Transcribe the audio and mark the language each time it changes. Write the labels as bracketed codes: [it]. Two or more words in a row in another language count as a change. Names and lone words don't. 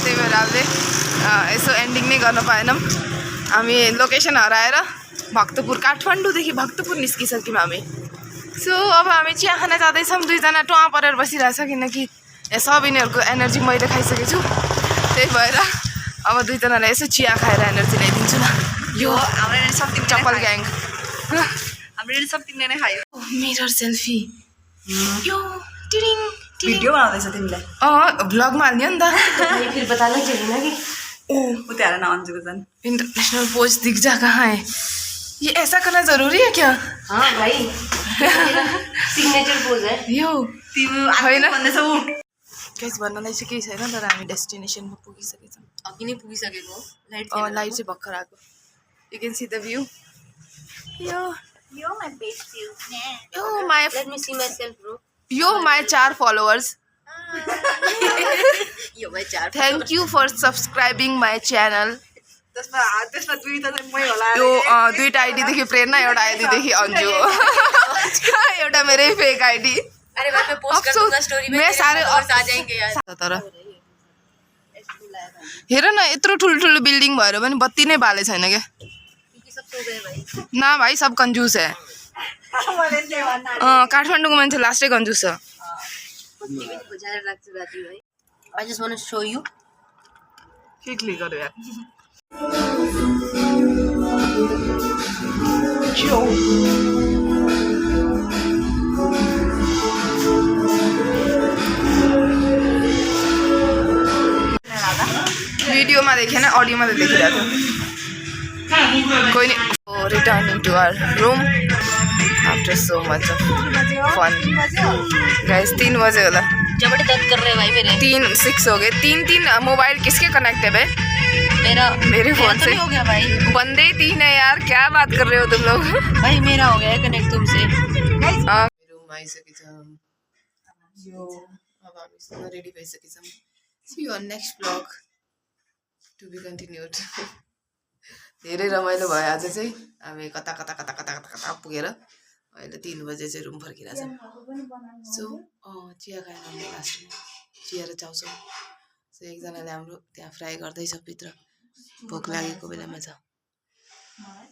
[ne] त्यही भएर हामीले यसो एन्डिङ नै गर्न पाएनौँ हामी लोकेसन हराएर भक्तपुर काठमाडौँदेखि भक्तपुर निस्किसक्यौँ हामी सो अब हामी चिया खान जाँदैछौँ दुईजना टुवा परेर बसिरहेछ किनकि सब यिनीहरूको एनर्जी मैले खाइसकेको छु त्यही भएर अब दुईजनालाई यसो चिया खाएर एनर्जी ल्याइदिन्छु न यो हाम्रो [en] something chappal gang [ne] हाम्रो समथिङ नै खायो [en] mirror selfie [ne] यो टिडिङ भिडियो बनाउँदैछ तिमीलाई भ्लगमा हाल्ने हो नि त [hi] फिर बताना चाहिए ना कि उतारा ना अंजू जन इंटरनेशनल पोज दिख जा कहाँ है ये ऐसा करना जरूरी है क्या हाँ भाई सिग्नेचर पोज है [ne] यो होइन गाइस भन्नलाई चाहिँ केही छैन तर हामी डेस्टिनेसनमा पुगिसकेछौँ अघि नै पुगिसकेको हो लाइट चाहिँ भर्खर आएको [en] you can see the view [ne] यो [en] my best view [ne] यो माई [en] let me see myself bro yo my 4 followers [ne] यो भाइ 4 [en] thank you for subscribing my channel [ne] त्यसमा दुईटा चाहिँ मै होला यो दुईटा आइडीदेखि प्रेरणा एउटा आइडीदेखि अन्जु एउटा मेरै फेक आइडी [hi] अरे भाई मैं पोस्ट कर दूंगा स्टोरी में मैं सारे और आ जाएंगे यार [ne] तर हेर न यत्रो ठुल्ठुलो बिल्डिङ भएर पनि बत्ती नै बाले छैन क्या [hi] क्योंकि सब सो गए भाई ना भाई सब कंजूस है [ne] काठमाडौँको मान्छे लास्टै कंजूस छ [en] I just want to show you [ne] के क्लिक गर्यो यार भिडियोमा देखेन अडियोमा त देखिरहेको थियो कोही नहीं [en] returning to our room after so much of fun guys [ne] 3 बजे होला [hi] जबड़े दर्द कर रहे हैं भाई मेरे 3-6 हो गए 3 मोबाइल किसके कनेक्टेड है मेरे फोन से हो गया भाई बंदे 3 है यार क्या बात कर रहे हो तुम लोग भाई मेरा हो गया है कनेक्ट तुमसे [ne] रूम आइसकेछौँ यो अब हामी रेडी भइसकेछौँ [en] see you next vlog to be continued [ne] धेरै रमाइलो भयो आज चाहिँ हामी कता कता कता कता कता कता पुगेर अहिले 3 बजे चाहिँ रुम फर्किरहेछ सो चिया खाएर आउने लास्टमा चिया र चाउचाउ सो एकजनाले हाम्रो त्यहाँ फ्राई गर्दैछ भित्र भोक लागेको बेलामा छ